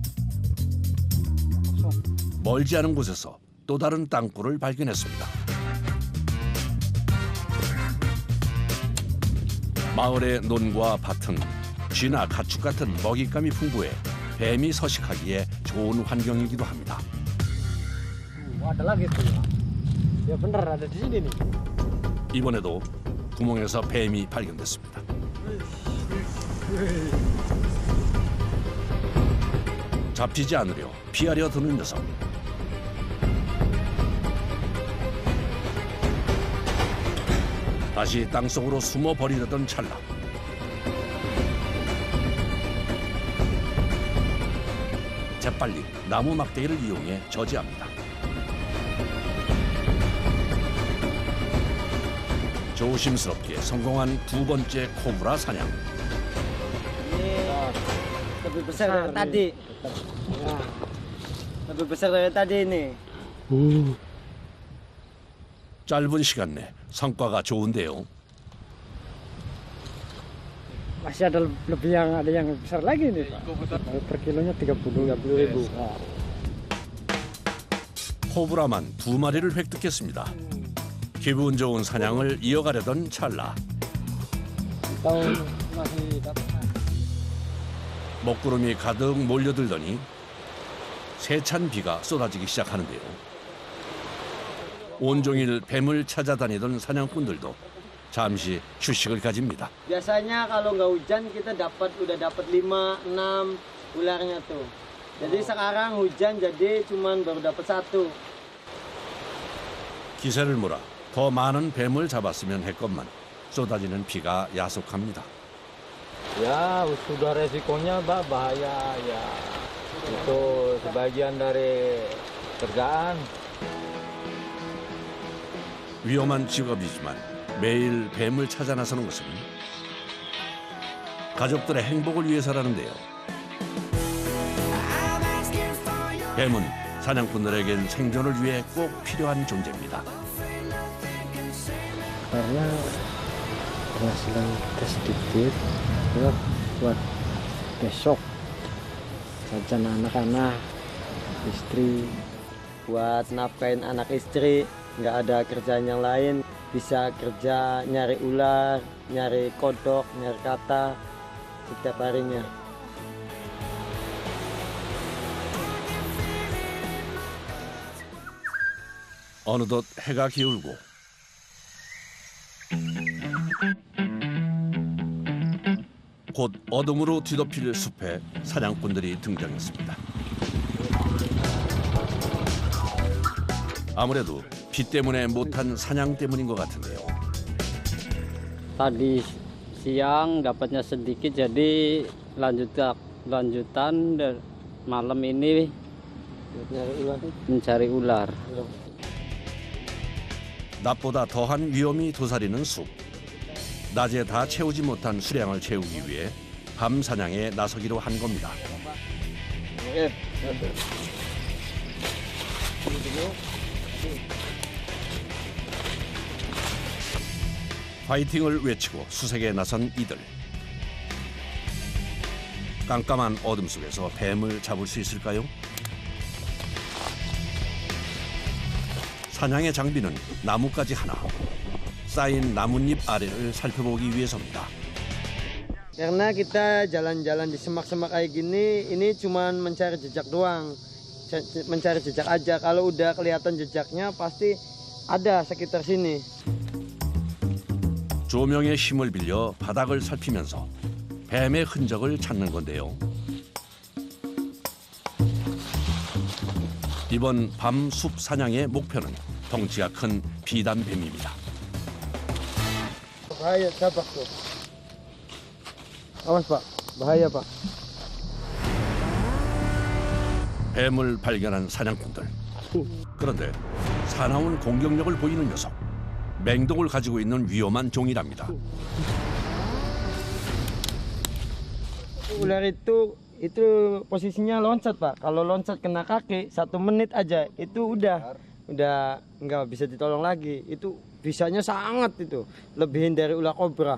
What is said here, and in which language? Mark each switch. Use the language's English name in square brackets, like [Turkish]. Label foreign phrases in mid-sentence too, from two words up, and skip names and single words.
[Korean] 멀지 않은 곳에서 또 다른 땅굴을 발견했습니다. 마을의 논과 밭은 쥐나 가축 같은 먹잇감이 풍부해 뱀이 서식하기에 좋은 환경이기도 합니다. [Indonesian] Ada lagi tuh ya. Ya bener ada di sini nih. [Korean] 이번에도 구멍에서 뱀이 발견됐습니다. 잡히지 않으려 피하려 드는 녀석. 다시 땅속으로 숨어 버리려던 찰나. 재빨리 나무 막대기를 이용해 저지합니다. 조심스럽게 성공한 두 번째 코브라 사냥. [Indonesian] Lebih besar dari tadi. Lebih besar dari tadi ini. [Korean] 짧은 시간 내 성과가 좋은데요. [Indonesian] masih ada lebih ada yang besar lagi nih Pak. Per kilonya 30.000. [Korean] 코브라만 2마리를 획득했습니다. 기분 좋은 사냥을 이어가려던 찰나 [Indonesian] Tahun masih dapat. [Korean] 먹구름이 가득 몰려들더니 세찬 비가 쏟아지기 시작하는데요. 온종일 뱀을 찾아다니던 사냥꾼들도 잠시 휴식을 가집니다. [Indonesian] Biasanya kalau nggak hujan kita udah dapat 5, 6 ularnya tuh. Jadi sekarang hujan jadi cuman baru dapat 1. [Korean] 기세를 몰아 더 많은 뱀을 잡았으면 했건만 쏟아지는 비가 야속합니다. [Indonesian] Ya sudah resikonya bahaya ya. Itu sebagian dari kerjaan. [Korean] 위험한 직업이지만 매일 뱀을 찾아 나서는 것은 가족들의 행복을 위해서라는데요. 뱀은 사냥꾼들에겐 생존을 위해 꼭 필요한 존재입니다. [Indonesian] Karena penghasilan kita sedikit, buat besok jajan anak-anak, istri. Buat nafkahin anak istri, nggak ada kerjaan yang lain. Bisa kerja nyari ular, nyari kodok, nyari kata setiap harinya. [Korean] 어느덧 해가 기울고 곧 어둠으로 뒤덮일 숲에 사냥꾼들이 등장했습니다. 아무래도 비 때문에 못한 사냥 때문인 것 같은데요. [Indonesian] Tadi siang dapatnya sedikit jadi lanjutan dan malam ini mencari ular. [Korean] 낮보다 더한 위험이 도사리는 숲. 낮에 다 채우지 못한 수량을 채우기 위해 밤 사냥에 나서기로 한 겁니다. 파이팅을 외치고 수색에 나선 이들. 깜깜한 어둠 속에서 뱀을 잡을 수 있을까요? 사냥의 장비는 나뭇가지 하나, 쌓인 나뭇잎 아래를 살펴보기 위해서입니다. [Indonesian] Karena kita jalan-jalan di semak-semak kayak gini, ini cuman mencari jejak doang. Mencari jejak aja. Kalau udah kelihatan jejaknya pasti ada sekitar sini. [Korean] 조명의 힘을 빌려 바닥을 살피면서 뱀의 흔적을 찾는 건데요. 이번 밤 숲 사냥의 목표는 덩치가 큰 비단뱀입니다. [Indonesian] Bahaya, tabak tuh. Awas Pak, bahaya Pak. [Korean] 뱀을 발견한 사냥꾼들. 그런데 사나운 공격력을 보이는 녀석. 맹독을 가지고 있는 위험한 종이랍니다. [Indonesian] Ular itu posisinya loncat Pak. Kalau loncat kena kaki 1 menit aja itu udah nggak bisa ditolong lagi. Itu bisanya sangat itu lebihin dari ular kobra.